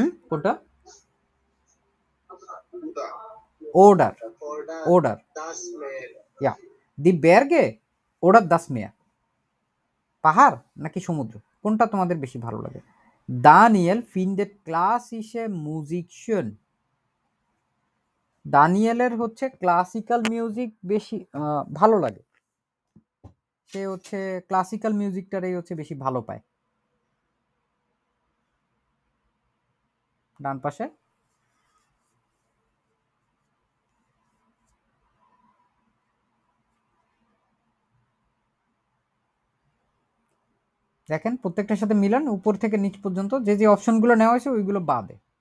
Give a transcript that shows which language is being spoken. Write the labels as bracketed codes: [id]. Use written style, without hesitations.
[bn] কোনটা? [de] Oder. Oder. Ja. Die Berge oder das Meer? [bn] পাহাড় নাকি সমুদ্র, কোনটা তোমাদের বেশি ভালো লাগে? [de] দানিয়েল findet klassische Musik schön. [bn] দানিয়েলের হচ্ছে ক্লাসিক্যাল মিউজিক বেশি ভালো লাগে। সে হচ্ছে ক্লাসিক্যাল মিউজিকটারই হচ্ছে বেশি ভালো পায়। ডান পাশে দেখেন প্রত্যেকটার সাথে মিলান উপর থেকে নিচ পর্যন্ত, যে যে অপশনগুলো নেওয়া হয়েছে ওইগুলো বাদে।